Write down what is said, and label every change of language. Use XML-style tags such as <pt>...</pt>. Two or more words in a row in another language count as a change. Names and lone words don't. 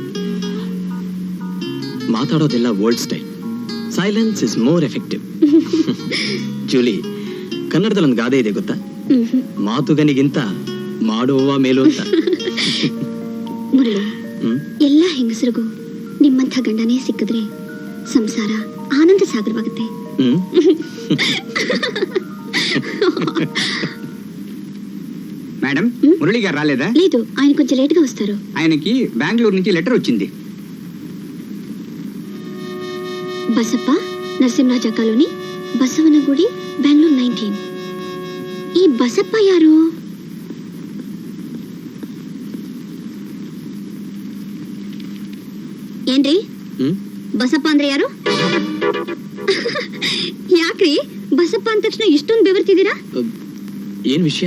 <en>ಮಾತಾಡೋದೆಲ್ಲ old style, silence is more effective.</en> <kn>ಜೂಲಿ, ಕನ್ನಡದಲ್ಲಿ ಒಂದು ಗಾದೆ ಇದೆ ಗೊತ್ತಾ? ಮಾತುಗನಿಗಿಂತ ಮಾಡುವ ಮೇಲು ಅಂತ. ಮುರಳಿ, ಎಲ್ಲ ಹೆಂಗಸರಿಗೂ ನಿಮ್ಮಂಥ ಗಂಡನೇ ಸಿಕ್ಕಿದ್ರೆ ಸಂಸಾರ ಆನಂದ ಸಾಗರವಾಗುತ್ತೆ.</kn> <te>మేడం, మురళి గారు రాలేదా? లేదు, ఆయన కొంచెం లేట్ గా వస్తారు. ఆయనకి బెంగళూరు నుంచి లెటర్ వచ్చింది. బసప్ప, నరసింహరాజ కాలనీ, బసవనగుడి, బెంగళూరు 19. ఈ బసప్ప ಯಾರು?</te> <kn>ಏನ್ರಿ ಬಸಪ್ಪ ಅಂದ್ರೆ ಯಾರು? ಯಾಕ್ರಿ ಬಸಪ್ಪ ಅಂದ ತಕ್ಷಣ ಇಷ್ಟೊಂದು ಬೆವರ್ತಿದ್ದೀರಾ? ಏನ್ ವಿಷಯ?</kn>